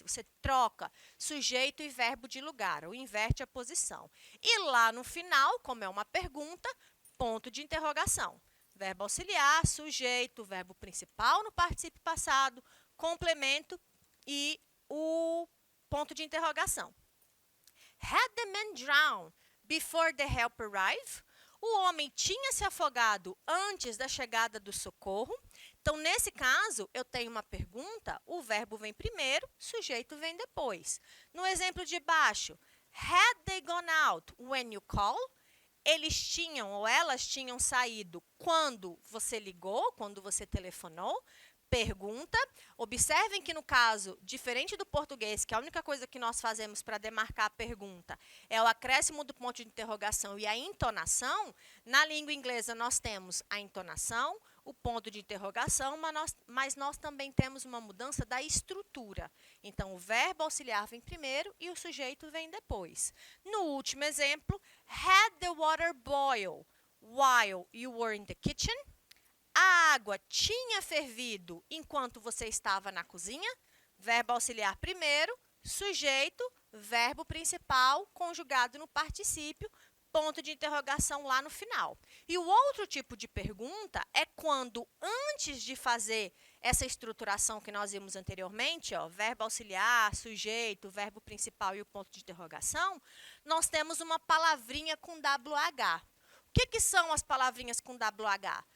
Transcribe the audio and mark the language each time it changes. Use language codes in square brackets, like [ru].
[pt] Você troca sujeito e verbo de lugar, ou inverte a posição. E lá no final, como é uma pergunta, ponto de interrogação. Verbo auxiliar, sujeito, verbo principal no particípio passado, complemento e o ponto de interrogação. [en] Had the man drowned before the help arrived? [pt] O homem tinha se afogado antes da chegada do socorro. Então, nesse caso, eu tenho uma pergunta, o verbo vem primeiro, sujeito vem depois. No exemplo de baixo, [en] had they gone out when you called? [pt] Eles tinham ou elas tinham saído quando você ligou, quando você telefonou? Pergunta. Observem que, no caso, diferente do português, que a única coisa que nós fazemos para demarcar a pergunta é o acréscimo do ponto de interrogação e a entonação, na língua inglesa nós temos a entonação, o ponto de interrogação, mas nós também temos uma mudança da estrutura. Então, o verbo auxiliar vem primeiro e o sujeito vem depois. No último exemplo, [en] had the water boil while you were in the kitchen? [pt] A água tinha fervido enquanto você estava na cozinha? Verbo auxiliar primeiro, sujeito, verbo principal, conjugado no particípio, ponto de interrogação lá no final. E o outro tipo de pergunta é quando, antes de fazer essa estruturação que nós vimos anteriormente, ó, verbo auxiliar, sujeito, verbo principal e o ponto de interrogação, nós temos uma palavrinha com WH. O que são as palavrinhas com WH?